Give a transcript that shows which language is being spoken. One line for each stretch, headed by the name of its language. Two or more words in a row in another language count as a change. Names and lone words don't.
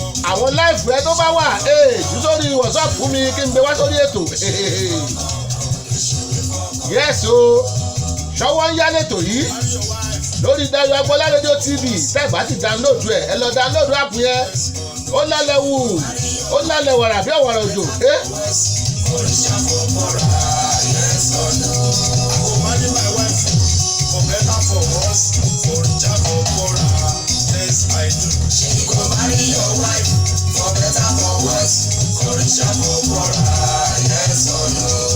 Yoruba: Àwọn live rẹ tó bá wà, eh, jù sórí WhatsApp fún mi kí n gbé wá sórí ètò. Yes o, ṣọwọ́ ń yá lẹ́tò yìí lórí Dayo Agboola Radio T V. Tẹ́ ẹ bá ti download ẹ̀, ẹ lọ download app yẹn. Ó lálẹ́ wù, ó lálẹ́ wàrà bí ọ̀wàrà òjò. Eh?
Nigerian Pidgin: For richer, for poorer, yes or no? I go marry my wife for better, for worse, for richer, for poorer, yes, I do. Shey you go marry your wife for better, for worse, for richer, for poorer, yes or no?